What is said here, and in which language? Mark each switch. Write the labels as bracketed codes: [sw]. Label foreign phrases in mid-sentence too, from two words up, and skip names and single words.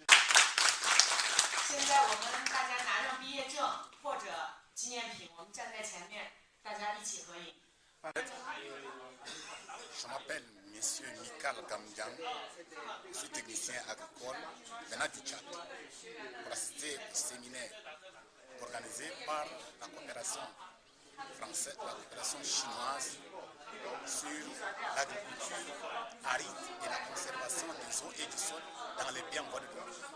[zh] 现在我们大家拿上毕业证或者纪念品，我们站在前面，大家一起合影。 [fr] Je m'appelle M. Mikal Gamdian, je suis technicien agricole venant du Tchad pour assister au séminaire organisé par la coopération française, la coopération chinoise sur l'agriculture aride et la conservation des eaux et du sol dans les biens en voie de développement.